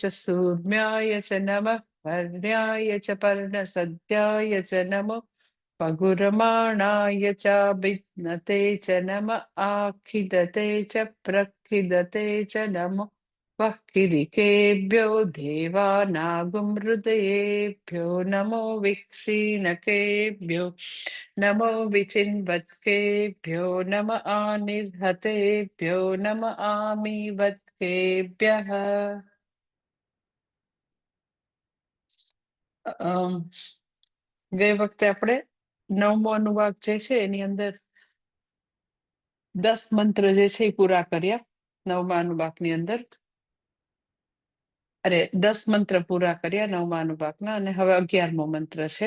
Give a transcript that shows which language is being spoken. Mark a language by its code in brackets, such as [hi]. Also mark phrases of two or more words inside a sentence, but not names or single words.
[sa] सूर्म्याय च नमः पर्ण्याय च पर्णसद्याय च नमो पगुरमाणाय च विघ्नते च नमः आखिदते च प्रखिदते च नमो वक्किरिकेभ्यो देवानागुमहृदयेभ्यो नमो विक्षीणकेभ्यो नमो विचिन्वत्केभ्यो नम आनिर्हतेभ्यो नम आमीवत्केभ्यः। [gu] ગઈ વખતે આપણે નવમો અનુવાક જે છે એની અંદર 10 મંત્ર જે છે એ પૂરા કર્યા નવમા અનુવાકની અંદર. અરે 10 મંત્ર પૂરા કર્યા નવમા અનુવાકના અને હવે 11મો મંત્ર છે.